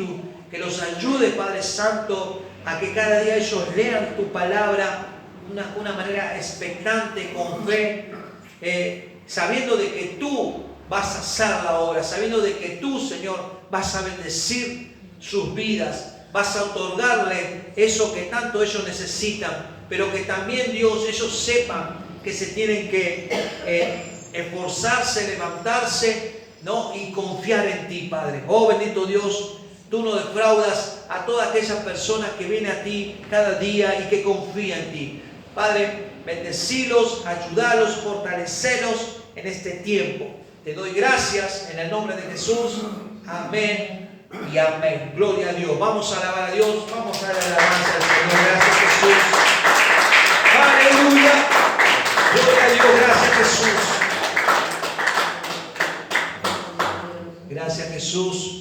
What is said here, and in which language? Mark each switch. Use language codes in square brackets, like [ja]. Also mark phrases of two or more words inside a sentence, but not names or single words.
[es] Que los ayude, Padre Santo, a que cada día ellos lean tu palabra de una manera expectante, con fe, sabiendo de que tú vas a hacer la obra, sabiendo de que tú, Señor, vas a bendecir sus vidas, vas a otorgarle eso que tanto ellos necesitan, pero que también, Dios, ellos sepan que se tienen que esforzarse, levantarse, ¿no? Y confiar en ti, Padre. Oh, bendito Dios, tú no defraudas a todas aquellas personas que vienen a ti cada día y que confían en ti. Padre, bendecilos, ayudalos, fortalecelos en este tiempo. Te doy gracias en el nombre de Jesús. Amén y amén. Gloria a Dios. Vamos a alabar a Dios. Vamos a dar alabanza al Señor. Gracias, Jesús. Aleluya. Gloria a Dios. Gracias, Jesús. Gracias, Jesús.